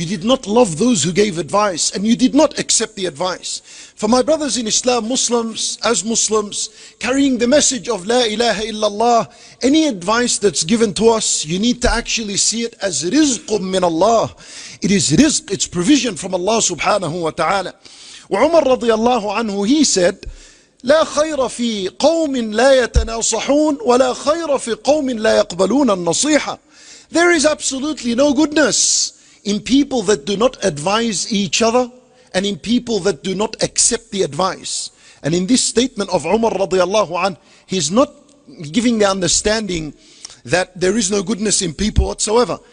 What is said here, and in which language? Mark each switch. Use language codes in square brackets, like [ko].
[en] You did not love those who gave advice and you did not accept the advice. For my brothers in Islam, Muslims, as Muslims, carrying the message of La ilaha illallah, any advice that's given to us, you need to actually see it as [ar] rizqum min Allah. [en] It is rizq, it's provision from Allah subhanahu wa ta'ala. [ar] وعمر رضي الله عنه, [en] he said, [ar] لا خير في قوم لا يتناصحون ولا خير في قوم لا يقبلون النصيحة. [en] There is absolutely no goodness in people that do not advise each other and in people that do not accept the advice. And in this statement of Umar radiallahu anh, he's not giving the understanding that there is no goodness in people whatsoever.